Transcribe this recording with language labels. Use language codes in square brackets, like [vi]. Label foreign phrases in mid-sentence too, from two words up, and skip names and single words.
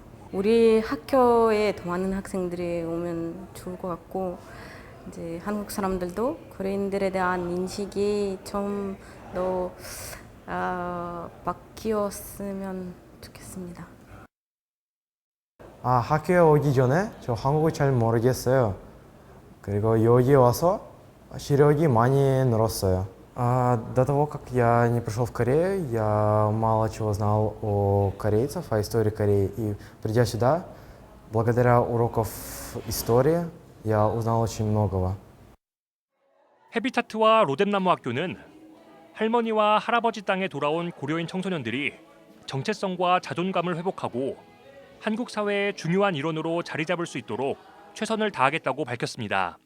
[ko] 우리 학교에 더 많은 학생들이 오면 좋을 것 같고 이제 한국 사람들도 고려인들에 대한 인식이 좀 더 바뀌었으면 좋겠습니다. 학교에 오기 전에 저 한국을 잘 모르겠어요. 그리고 여기 와서 실력이 많이 늘었어요. [ru] До того, как я не пришел в Корею, я мало чего знал о корейцах, о истории Кореи. И придя сюда, благодаря урокам истории, я узнал очень многого. [ko] 해비타트와 로뎀나무 학교는 할머니와 할아버지 땅에 돌아온 고려인 청소년들이 정체성과 자존감을 회복하고 한국 사회의 중요한 일원으로 자리 잡을 수 있도록 최선을 다하겠다고 밝혔습니다.